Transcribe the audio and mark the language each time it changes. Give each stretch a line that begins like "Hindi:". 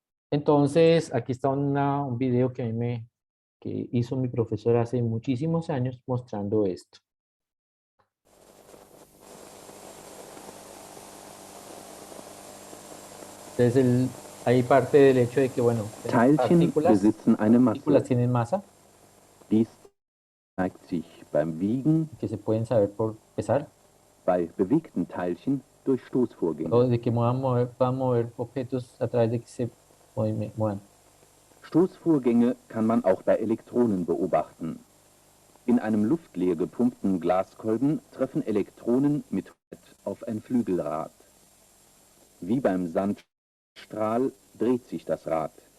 Spanish: Entonces, aquí está un video que hizo mi profesor hace muchísimos años mostrando esto. Entonces, hay parte del hecho de que, bueno,
German: Teilchen besitzen eine
Spanish: partículas
German: Masse.
Spanish: tienen masa,
German: Dies zeigt sich beim Wiegen
Spanish: que se pueden saber por pesar.
German: bei bewegten Teilchen durch Stoßvorgänge.
Spanish: O de que puedan mover objetos a través de que se muevan.
German: Stoßvorgänge kann man auch bei Elektronen beobachten. In einem luftleer gepumpten Glaskolben treffen Elektronen mit auf ein Flügelrad. Wie beim Sandstrahl dreht sich das Rad.